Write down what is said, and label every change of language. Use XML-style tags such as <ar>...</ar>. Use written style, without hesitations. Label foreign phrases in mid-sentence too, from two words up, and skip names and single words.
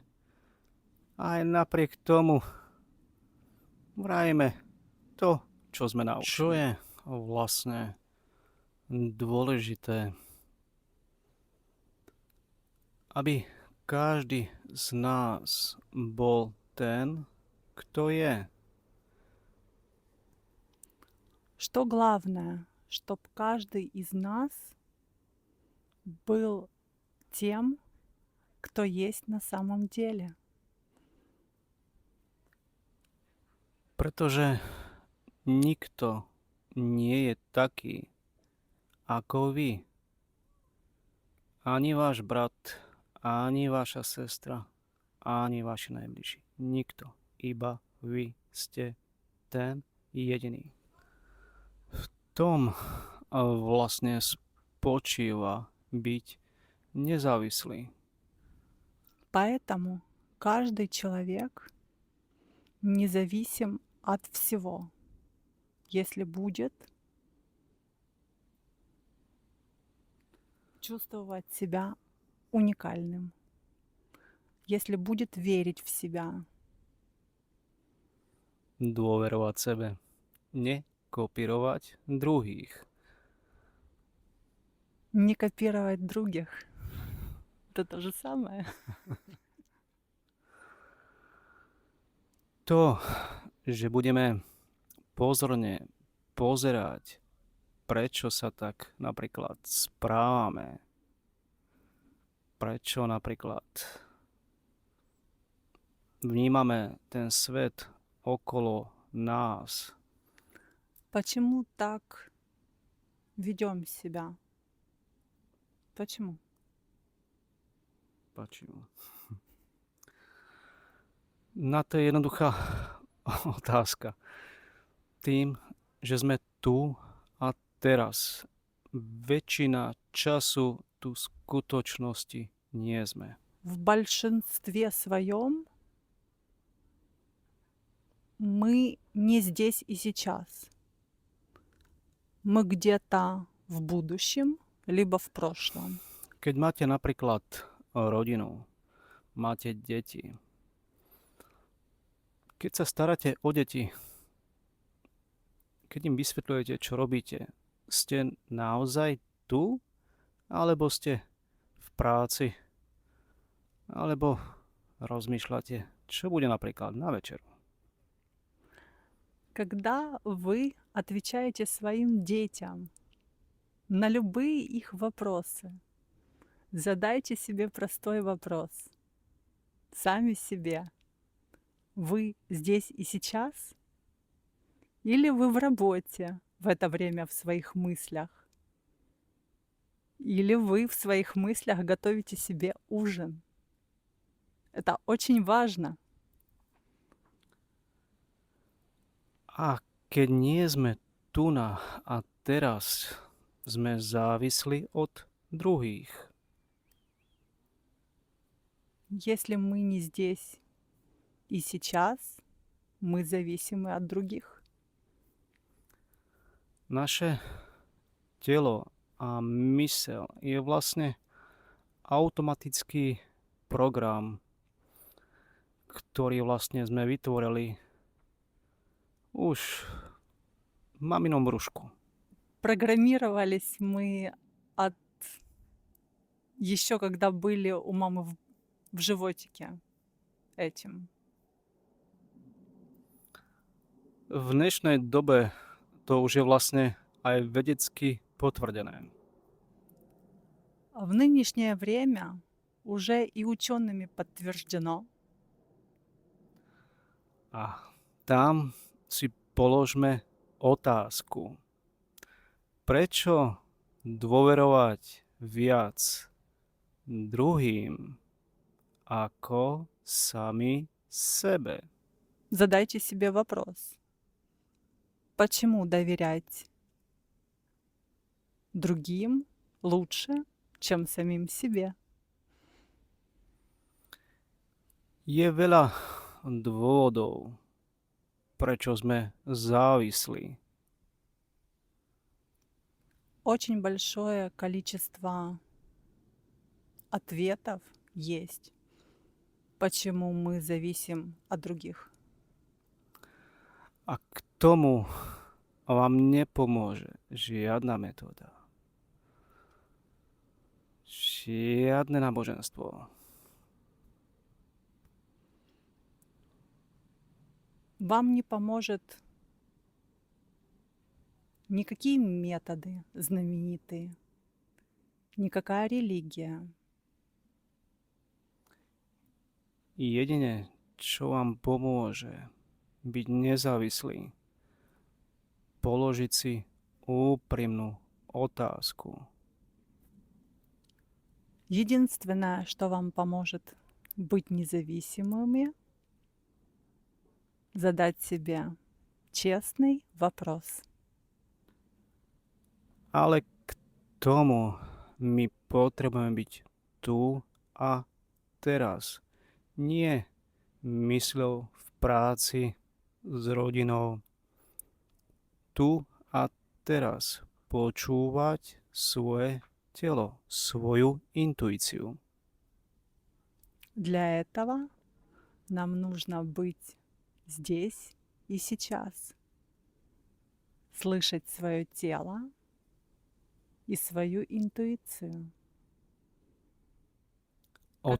<sk>Aj napriek tomu vrajeme to, čo sme naučili. Čo je vlastne dôležité? Aby každý z nás bol ten, kto je.</sk> <ru>Что главное, чтобы каждый из нас был тем, кто есть на самом деле.</ru> <sk>Pretože nikto nie je taký ako vy. Ani váš brat, ani vaša sestra, ani vaši najbližší. Nikto. Iba vy ste ten jediný. V tom vlastne spočíva byť nezávislý.</sk> <ru>Поэтому каждый человек независим от всего, если будет чувствовать себя уникальным, если будет верить в себя,</ru> <sk>Dôverovať sebe. Nekopírovať druhých.</sk> <ru>не копировать других. Это то же самое.</ru> <sk>To, že budeme pozorne pozerať, prečo sa tak napríklad správame, prečo napríklad vnímame ten svet okolo nás,</sk> <ru>Почему так ведем себя? Почему?</ru> <sk>Páčilo. Na to je jednoduchá otázka. Tým, že sme tu a teraz, väčšina času tu v skutočnosti nie sme.</sk> <ru>В большинстве своем мы не здесь и сейчас. Мы где-то в будущем, либо в прошлом.</ru> <sk>Keď máte napríklad rodinu, máte deti, keď sa staráte o deti, keď im vysvetľujete, čo robíte, ste naozaj tu? Alebo ste v práci? Alebo rozmýšľate, čo bude napríklad na večeru?</sk> <ru>Когда вы отвечаете своим детям на любые их вопросы, задайте себе простой вопрос. Сами себе. Вы здесь и сейчас? Или вы в работе в это время в своих мыслях? Или вы в своих мыслях готовите себе ужин? Это очень важно.</ru> <sk>A keď nie sme tu na a teraz, sme závislí od druhých.</sk> <ru>Если мы не здесь и сейчас, мы зависимы от других.</ru> <sk>Naše telo a mysel je vlastne automatický program, ktorý vlastne sme vytvorili už v maminom brúšku.</sk> <ru>Программировались мы от еще когда были у мамы в животике этим.</ru> <sk>V dnešnej dobe to už je vlastne aj vedecky potvrdené.</sk> <ru>А в нынешнее время уже и учеными подтверждено,</ru> <sk>A tam si položme otázku. Prečo dôverovať viac druhým ako sami sebe?</sk> <ru>задайте себе вопрос. Почему доверять другим лучше, чем самим себе?</ru> <sk>Je veľa dôvodov, prečo sme závislí.</sk> <ru>Очень большое количество ответов есть, почему мы зависим от других.</ru> <sk>A k tomu vám nepomôže žiadna metóda. Žiadne náboženstvo.</sk> <ru>Вам не поможет никакие методы знаменитые, никакая религия.</ru> <sk>Jedine, čo vám pomôže, byť nezávislý, položiť si úprimnú otázku.</sk> <ru>Единственное, что вам поможет быть независимыми, задать себе честный вопрос.</ru> <sk>Ale k tomu my potrebujeme byť tu a teraz. Nie mysľou v práci, s rodinou. Tu a teraz počúvať svoje telo, svoju intuíciu.</sk> <ru>Для этого нам нужно быть здесь и сейчас, слышать свое тело и свою интуицию. От-</ru>